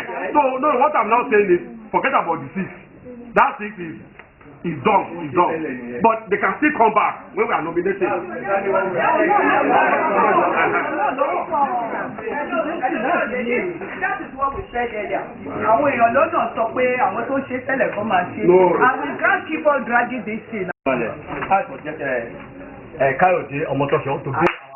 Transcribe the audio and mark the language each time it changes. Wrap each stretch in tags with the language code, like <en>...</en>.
<en>So, no, what I'm now saying is, forget about the 6. That 6 is done. But they can still come back when we are nominated. That is what we said earlier.</en> <yo>Àwọn èèyàn lọ́nà sọ pé àwọn tó ṣe tẹ́lẹ̀ kan máa ṣe.</yo> <en>And we can't keep on dragging this thing.</en> <yo>Káyọ̀dé Ọmọtọ́ṣọ́ tó gbé.</yo>